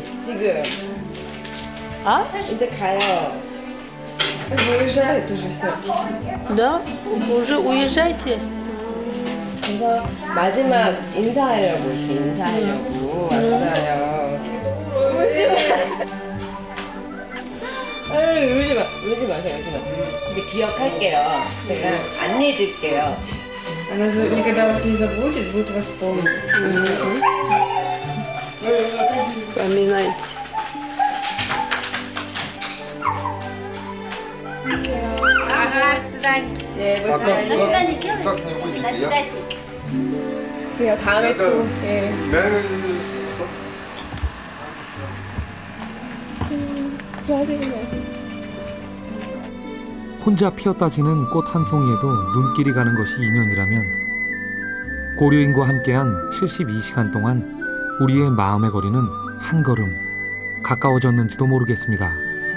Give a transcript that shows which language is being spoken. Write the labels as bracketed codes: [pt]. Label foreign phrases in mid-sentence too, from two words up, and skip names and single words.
[ko] 지금. 아? 이제 가요. [ru] Уезжают уже все. Да? Уже уезжайте? [ko] 그래서 마지막 인사하려고 이렇게 인사하려고 왔어요. 울지 마세요, 울지 마. 근데 기억할게요. 제가 안 잊을게요. [ru] Она никогда вас не забудет, будет вас помнить. Вспоминайте. Ага, до свидания. [ko] 예, [ru] До свидания делай. До свидания. [ko] 그래요. 다음에 또. 예. 혼자 피었다 지는 꽃 한 송이에도 눈길이 가는 것이 인연이라면 고려인과 함께한 72시간 동안 우리의 마음의 거리는 한 걸음 가까워졌는지도 모르겠습니다.